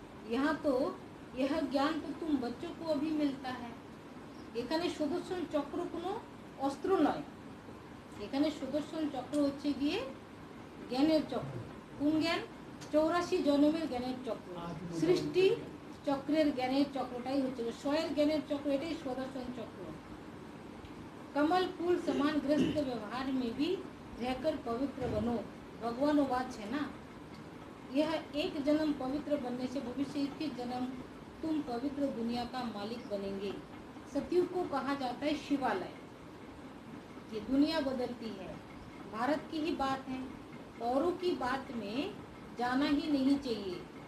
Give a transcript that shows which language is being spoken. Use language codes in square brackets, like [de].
[hi] यहाँ तो यह ज्ञान तो तुम बच्चों को अभी मिलता है। [bn] এখানে সুদর্শন চক্র কোনো অস্ত্র নয়, এখানে সুদর্শন চক্র হচ্ছে গিয়ে জ্ঞানের চক্র। কোন জ্ঞান? 84 জন্মের জ্ঞানের চক্র, সৃষ্টি চক্রের জ্ঞানের চক্রটাই হচ্ছে স্বয়ের জ্ঞানের চক্র, এটাই সুদর্শন চক্র। [hi] कमल फूल समान ग्रस्त व्यवहार में भी रहकर पवित्र बनो, भगवान वाच है ना। यह एक जन्म पवित्र बनने से भविष्य 21 जन्म तुम पवित्र दुनिया का मालिक बनेंगे। सतयुग को कहा जाता है शिवालय। ये दुनिया बदलती है, भारत की ही बात है, औरों की बात में जाना ही नहीं चाहिए।